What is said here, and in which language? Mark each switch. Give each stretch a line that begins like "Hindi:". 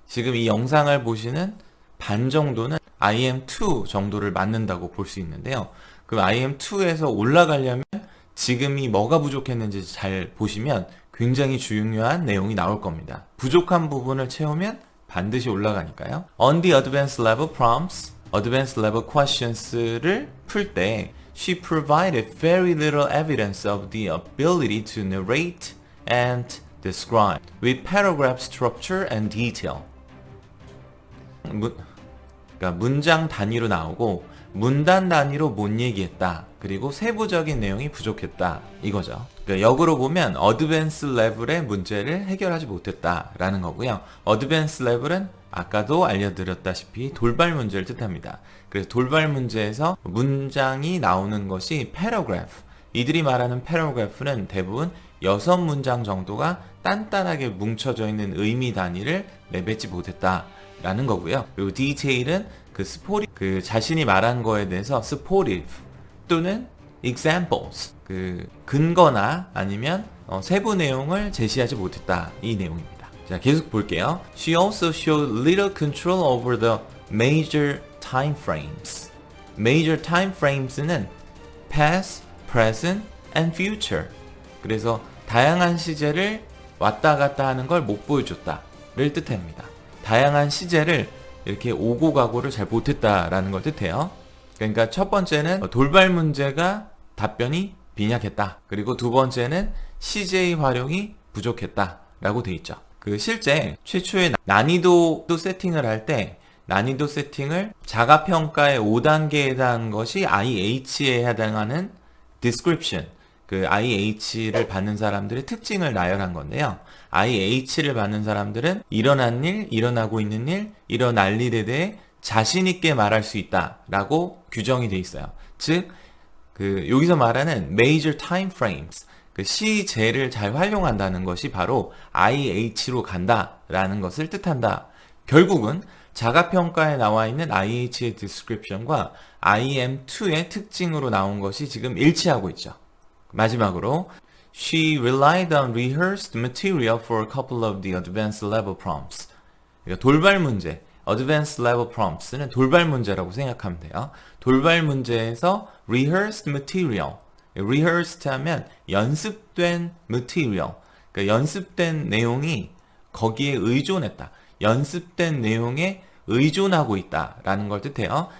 Korean: 지금 이 영상을 보시는 반 정도는 IM2 정도를 맞는다고 볼 수 있는데요. 그 IM2에서 올라가려면 지금이 뭐가 부족했는지 잘 보시면 굉장히 중요한 내용이 나올 겁니다. 부족한 부분을 채우면 반드시 올라가니까요.
English: On the advanced level prompts, advanced level questions를
Korean: 풀 때
English: she provided very little evidence of the ability to narrate and describe with paragraph structure and detail.
Korean: 그러니까 문장 단위로 나오고 문단 단위로 못 얘기했다. 그리고 세부적인 내용이 부족했다. 이거죠. 그러니까 역으로 보면 어드밴스 레벨의 문제를 해결하지 못했다라는 거고요. 어드밴스 레벨은 아까도 알려드렸다시피 돌발 문제를 뜻합니다. 그래서 돌발 문제에서 문장이 나오는 것이 paragraph. 이들이 말하는 paragraph는 대부분 6문장 정도가 단단하게 뭉쳐져 있는 의미 단위를 내뱉지 못했다라는 거고요. 그리고 detail은 그 자신이 말한 거에 대해서 supportive 또는 examples 그 근거나 아니면 세부 내용을 제시하지 못했다 이 내용입니다. 자, 계속 볼게요.
English: She also showed little control over the major time frames. Major time frames는 past, present, and future.
Korean: 그래서 다양한 시제를 왔다 갔다 하는 걸 못 보여줬다를 뜻합니다. 다양한 시제를 이렇게 오고 가고를 잘 못했다라는 걸 뜻해요. 그러니까 첫 번째는 돌발 문제가 답변이 빈약했다. 그리고 두 번째는 CJ 활용이 부족했다라고 돼 있죠. 그 실제 최초의 난이도 세팅을 할 때 난이도 세팅을 자가평가의 5단계에 해당하는 것이 IH에 해당하는 description, 그 IH를 받는 사람들의 특징을 나열한 건데요. IH를 받는 사람들은 일어난 일, 일어나고 있는 일, 일어날 일에 대해 자신 있게 말할 수 있다라고 규정이 돼 있어요. 즉, 여기서 말하는 major time frames, 그 시제를 잘 활용한다는 것이 바로 IH로 간다라는 것을 뜻한다. 결국은 자가평가에 나와 있는 IH의 description과 IM2의 특징으로 나온 것이 지금 일치하고 있죠. 마지막으로
English: She relied on rehearsed material for a couple of the advanced level prompts.
Korean: 그러니까 돌발 문제, advanced level prompts는 돌발 문제라고 생각하면 돼요. 돌발 문제에서 rehearsed material, rehearsed 하면 연습된 material, 그러니까 연습된 내용이 거기에 의존했다. 연습된 내용에 의존하고 있다라는 걸 뜻해요.